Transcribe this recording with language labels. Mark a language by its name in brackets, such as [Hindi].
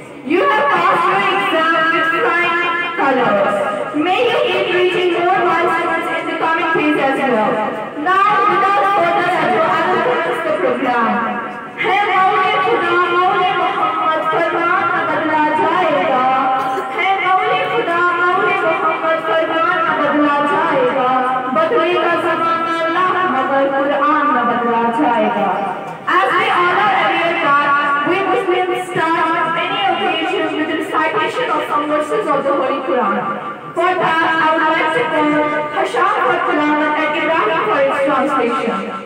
[English] You have passed your exam with flying colors. May you keep reaching more milestones in the coming days as well. Now, without further ado, I will commence the program. [Hindi] है मौले खुदा मौले मोहम्मद फरमान न बदला जाएगा. है मौले खुदा मौले मोहम्मद फरमान न बदला जाएगा. बदलेगा ज़माना अल्लाह मगर कुरान न बदला जाएगा. [English] As we all are aware that we Muslims start many occasions with recitation of some verses of the Holy Quran. For that, I would like to call Hasham for Tilawat and Ibrahim for its translation.